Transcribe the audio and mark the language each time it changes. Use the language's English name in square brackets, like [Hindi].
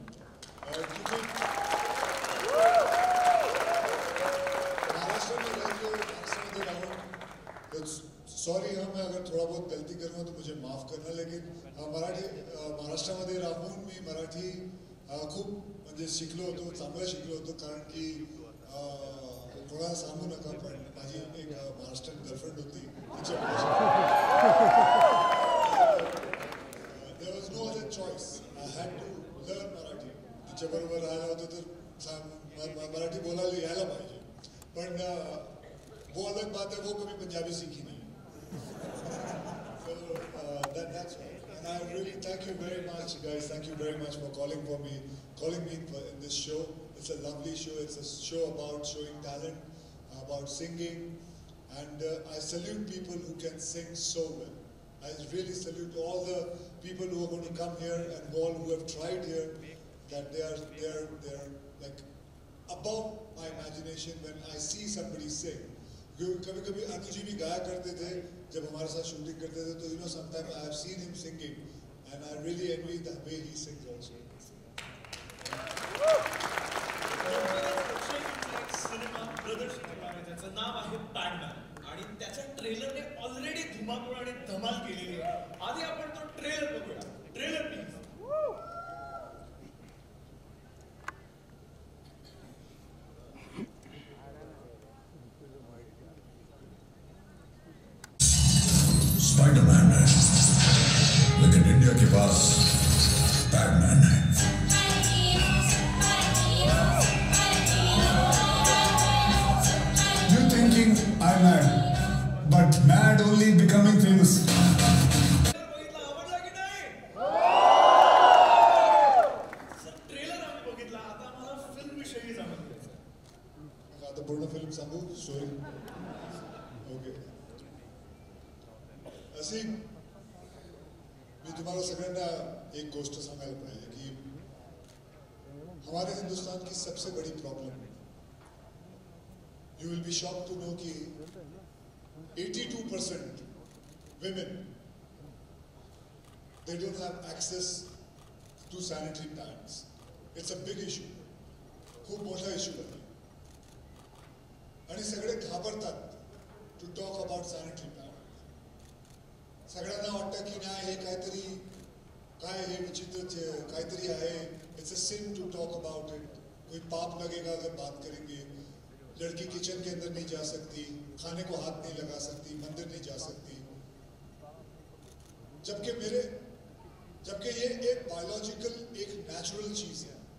[Hindi] क्योंकि महाराष्ट्र में रहते हो, सॉरी हाँ मैं अगर थोड़ा बहुत गलती करूँगा तो मुझे माफ करना, लेकिन [Marathi] महाराष्ट्रामध्ये राहून मी मराठी खूप म्हणजे शिकलो होतो, [Hindi] चांगलं शिकलो होतो। [Marathi] कारण की कोणाला सांगू नका पण माझी एक महाराष्ट्रीयन गर्लफ्रेंड होती, [English] there was no other choice, I had to learn Marathi [Marathi] तिच्याबरोबर राहिला होतो तर मराठी बोलायला यायला पाहिजे, पण [Hindi] वो अलग बात है, वो कभी पंजाबी सीखी नहीं. [English] So that's right. And I really thank you very much, guys. Thank you very much for calling me in this show. It's a lovely show. It's a show about showing talent, about singing, and I salute people who can sing so well. I really salute all the people who are going to come here and all who have tried here. That they are like above my imagination when I see somebody sing. [Hindi] कभी-कभी अनु जी भी गाया करते थे जब हमारे साथ shooting करते थे, तो [English] sometimes I have seen him singing and I really envy the way he sings also. [Marathi] Cinema प्रदर्शित होणार आहे, त्याचं नाव आहे पॅडमॅन आणि त्याच्या ट्रेलरने ऑलरेडी धुमाकूळ आणि धमाल केलेली आहे. आधी आपण तो ट्रेलर बघूया. Trailer please. [Hindi] स्पाइडरमैन है, लेकिन इंडिया के पास पैडमैन है. [English] You thinking I'm mad, but mad only becoming famous. [Marathi] बघितला, आवडला की नाही? सर ट्रेलर आम्ही बघितला, आता मला फिल्म विषयी जाणून घ्यायचं आहे. आता पूर्ण फिल्म सांगू स्टोरी. ओके, अशी मी तुम्हाला सगळ्यांना एक गोष्ट सांगायला पाहिजे की [Hindi] हमारे हिंदुस्तान की सबसे बड़ी problem, [English] You will be shocked to know कि 82% women they don't have access to sanitary pads. It's a big issue. [Marathi] खूप मोठा इश्यू आहे आणि सगळे घाबरतात [English] To talk about sanitary pad. [Marathi] सगळ्यांना वाटतं की नाही हे काहीतरी काय हे विचित्र काहीतरी आहे. [English] It's a sin to talk about it. [Hindi] कोई पाप लगेगा अगर बात करेंगे. लड़की किचन के अंदर नहीं जा सकती, खाने को हाथ नहीं लगा सकती, मंदिर नहीं जा सकती. जबकि ये एक बायोलॉजिकल, एक नेचुरल चीज है.